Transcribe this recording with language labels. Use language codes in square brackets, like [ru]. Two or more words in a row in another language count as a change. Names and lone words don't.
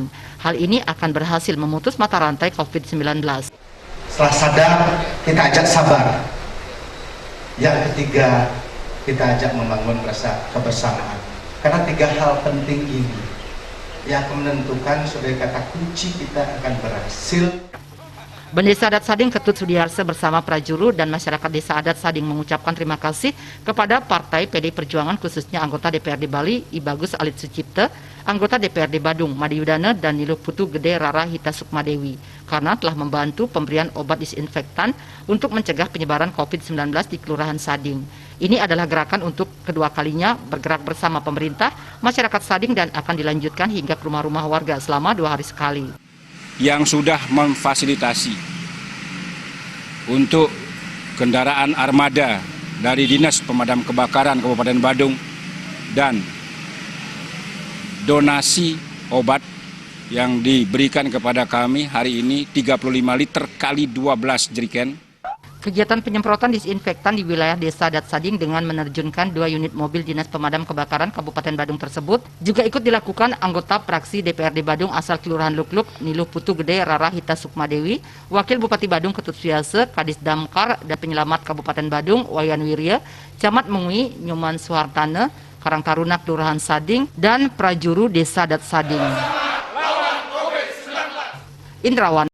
[id] Hal ini akan berhasil memutus mata rantai COVID-19. Setelah sadar, kita ajak sabar. Yang ketiga, kita ajak membangun rasa kebersamaan. Karena 3 hal penting ini yang akan menentukan sebagai kata kunci kita akan berhasil. Desa Adat Sading Ketut Sudiarsa bersama prajuru dan masyarakat Desa Adat Sading mengucapkan terima kasih kepada Partai PDI Perjuangan khususnya anggota DPRD Bali I Bagus Alit Sucipta, anggota DPRD Badung Made Yudana dan Niluh Putu Gede Rarahita Sukmadewi karena telah membantu pemberian obat disinfektan untuk mencegah penyebaran COVID-19 di Kelurahan Sading. Ini adalah gerakan untuk kedua kalinya bergerak bersama pemerintah, masyarakat Sading dan akan dilanjutkan hingga ke rumah-rumah warga selama 2 hari sekali. Yang sudah memfasilitasi untuk kendaraan armada dari Dinas Pemadam Kebakaran Kabupaten Badung dan donasi obat yang diberikan kepada kami hari ini 35 liter kali 12 jerigen. Kegiatan penyemprotan disinfektan di wilayah Desa Adat Sading dengan menerjunkan 2 unit mobil Dinas Pemadam Kebakaran Kabupaten Badung tersebut juga ikut dilakukan anggota fraksi DPRD Badung asal Kelurahan Lukluk Niluh Putu Gede Rarahita Sukmadewi, Wakil Bupati Badung Ketut Siasa, Kadis Damkar dan Penyelamat Kabupaten Badung Wayan Wirya, Camat Mengui Nyoman Suhartana, Karang Taruna Kelurahan Sading, dan prajuru Desa Adat Sading. Indrawan